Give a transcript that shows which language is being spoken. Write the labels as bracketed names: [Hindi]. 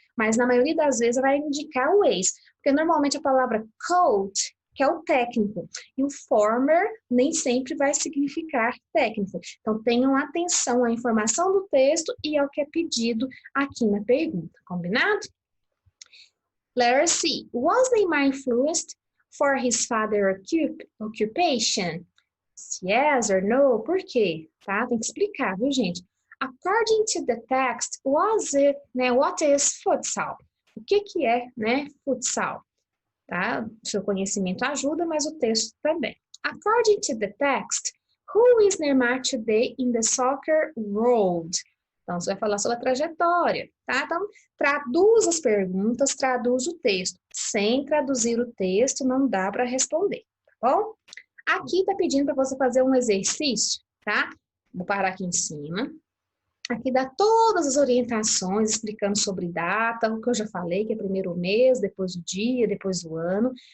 [Portuguese] Mas na maioria das vezes vai indicar o ex, porque normalmente a palavra coach, que é o técnico, e o former nem sempre vai significar técnico. Então tenham atenção à informação do texto e ao que é pedido aqui na pergunta, combinado? [English] Letter C. Was Neymar influenced for his father's occupation? Yes or no? [Portuguese] Por quê? Tá? Tem que explicar, viu, gente? [English] According to the text, what is futsal? [Portuguese] O que é, né, futsal? Tá? O seu conhecimento ajuda, mas o texto também. [English] According to the text, who is Neymar today in the soccer world? [Portuguese] Então, você vai falar sobre a trajetória, tá? Então, traduz as perguntas, traduz o texto. Sem traduzir o texto, não dá para responder, tá bom? Aqui tá pedindo para você fazer um exercício, tá? Vou parar aqui em cima. Aqui dá todas as orientações explicando sobre data, o que eu já falei, que é primeiro o mês, depois o dia, depois o ano.